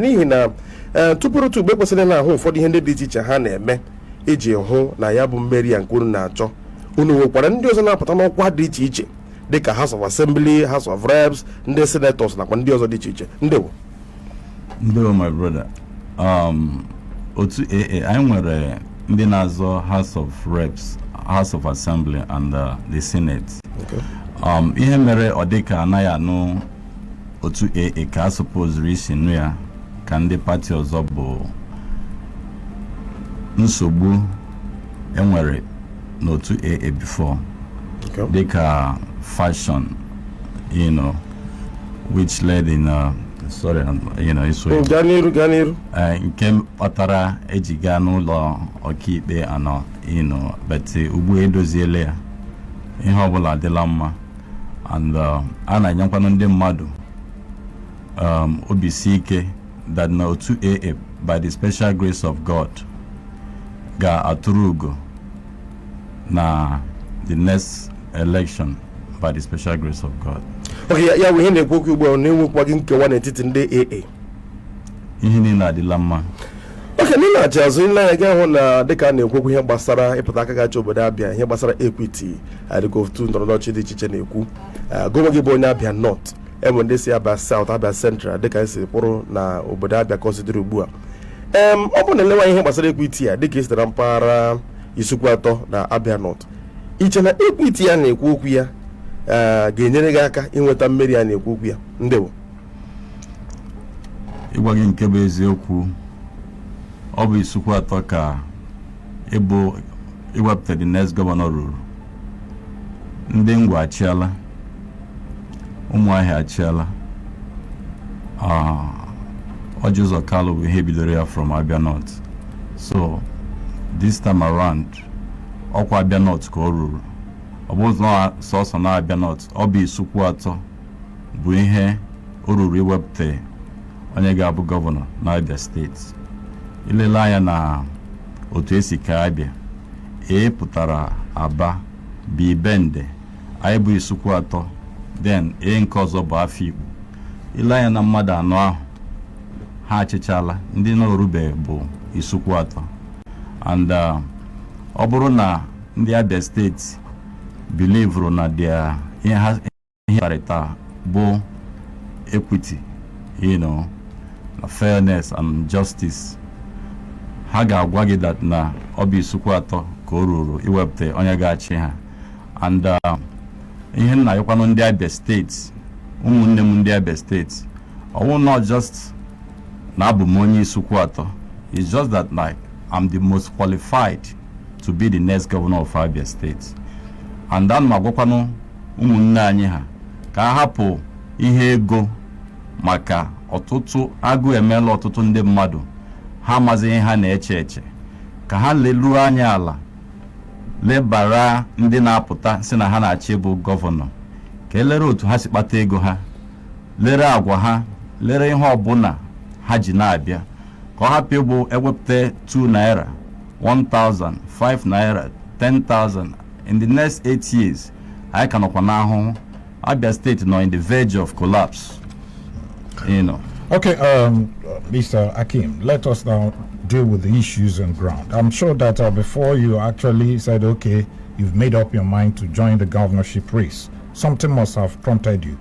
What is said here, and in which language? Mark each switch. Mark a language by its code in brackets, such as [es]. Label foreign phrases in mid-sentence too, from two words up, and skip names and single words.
[ig] N'ihi na tupu ugbe kwesịrị na-ahụ ụfọdụ ihe ndị dị iche iche ha na-eme iji hụ na ya bụ mmeri ya nke unu na-achọ. Unu nwekwara ndị ọzọ na-apụta n'ọkwa dị iche iche dịka House of Assembly, House of Reps, ndị Senators nakwa ndị ọzọ dị iche iche. Ndewo [en] my brother. [ig] Otu AA anyị nwere ndị na-azọ House of Reps, House of Assembly and the Senate. [en] Okay. [ig] Ihe mere ọ dịka anaghị anụ otu AA ka a suppose isi nụ ya ka ndị pati ọzọ bụ nsogbu enwere n'otu AA before. Okay. Dịka fashion, [en] which led in [ig] nke kpatara eji gaa n'ụlọ ọkaikpe anọ, but ugbu edoziele ya, ihe ọbụla adịla mma, and a na-enyekwanụ ndị mmadụ obisi ike [en] that [ig] na otu AA [en] by the special grace of God [ig] ga-atụrụ ugo na [en] the next election by the special grace of God. [ig] Okay, ya we na-ekwu ugbu a na-enwekwa gị nkewa n'etiti ndị AA. Ihe niile adịla mma. Okay, nile aja azụ ile anya ga hụ na dịka na-ekwu ihe gbasara ịpụta aka gacha obodo Abia, ihe gbasara equity, adịka otu ndọrọndọrọ dị iche iche na-ekwu. Gọvanọ gị bụ onye Abia North, enwe ndị si Abia South, Abia Central, dịka esi kwụrụ na obodo Abia ka o sidiri ugbu a. ọ bụ na elewa ihe gbasara ekwiti ya dịka esitere mpaghara Isukwu Atọ na Abia North, iche na ekwiti ya na-ekwu okwu ya ga-enyere gị aka inweta mmeri ya na-ekwu okwu ya? Ndewo. Ịgwa gị nke bụ eziokwu, ọ bụ Isukwu Atọ ka iwepụta [en] the next governor [ig] ruru. Ndị Ngwa achịala, Ụmụahịa achịala, Ọjị Ụzọ Kalụ bụ ihe bidoro ya from Abia North. [en] So this time around, [ig] ọkwa Abia North ka ọ ruru. Ọ bụ sọsọ na Abia North, ọ bụ Isukwu Atọ bụ ihe o ruru iwepụta onye ga-abụ gọvanọ na Abia steeti. Ilele anya na otu esi ka Abia, pụtara Aba, B Bende, anyị bụ Isukwu Atọ, then nke ọzọ bụ Afikpo. Ile anya na mmadụ anọ ahụ ha achịchala, ndị na-orube bụ Isukwu Atọ. And ọ bụrụ na ndị Abia steeti bilivuru na ihe ha kparịta bụ equity, na [en] fairness and justice, [ig] ha ga-agwa gị that na ọ bụ Isukwu Atọ ka o ruru iwepụta onye ga-achị ha. And ihe nna yakwanụ ndị Abia steeti, ụmụnne m ndị Abia steeti, ọwụ [en] not just [ig] na abụ m onye Isukwu Atọ, [en] it's just that like I'm the most qualified to be the next governor of Abia state. [ig] And then ma gwakwanụ ụmụnne anyị ha ka ha hapụ ihe ego, maka ọtụtụ agụ emeela ọtụtụ ndị mmadụ ha amaghị ihe ha na-eche eche, ka ha leruo anya ala lebara ndị na-apụta si na ha na-achị bụ gọvanọ, ka elere otu ha si kpata ego ha, lere agwa ha, lere ihe ọbụla ha ji na-abịa, ka ọ hapụ ịbụ ewepụta 2 naira, 1,000, 5 naira, 10,000. [en] In the next 8 years, [ig] anyị ka nọkwa n'ahụhụ. [en] Abia State nọ in the verge of collapse. Okay, Mr. Akym, let us now deal with the issues on ground. I'm sure that before you actually said, okay, you've made up your mind to join the governorship race, something must have prompted you.